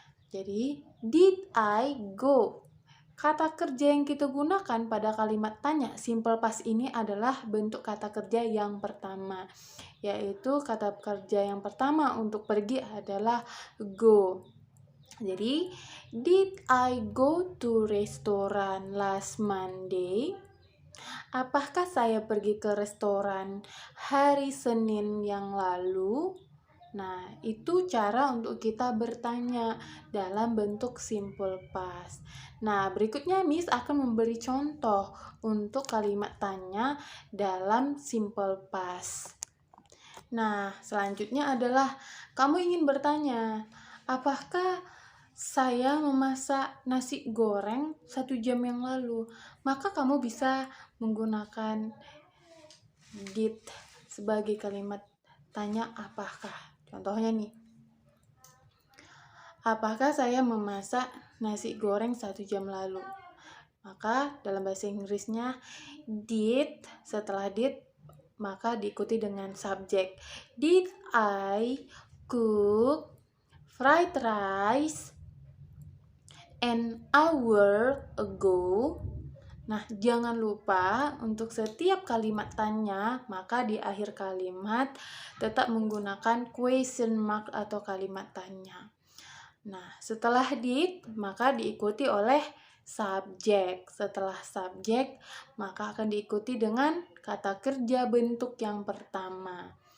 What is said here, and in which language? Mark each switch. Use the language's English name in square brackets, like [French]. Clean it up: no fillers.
[Indonesian] Jadi, [English] did I go? [Indonesian] Kata kerja yang kita gunakan pada kalimat tanya simple past ini adalah bentuk kata kerja yang pertama, yaitu kata kerja yang pertama untuk pergi adalah go. [English] Jadi, did I go to restaurant last Monday? [Indonesian] Apakah saya pergi ke restoran hari Senin yang lalu? Nah, itu cara untuk kita bertanya dalam bentuk simple past. Nah, berikutnya Miss akan memberi contoh untuk kalimat tanya dalam simple past. Nah, selanjutnya adalah kamu ingin bertanya, apakah saya memasak nasi goreng 1 jam yang lalu? Maka kamu bisa menggunakan did sebagai kalimat tanya apakah. Contohnya nih, apakah saya memasak nasi goreng 1 jam lalu? Maka dalam bahasa Inggrisnya [English] did, [Indonesian] setelah did maka diikuti dengan subjek. [English] Did I cook fried rice an hour ago? [Indonesian] Nah, jangan lupa untuk setiap kalimat tanya, maka di akhir kalimat tetap menggunakan question mark atau kalimat tanya. Nah, setelah did, maka diikuti oleh subjek. Setelah subjek, maka akan diikuti dengan kata kerja bentuk yang pertama.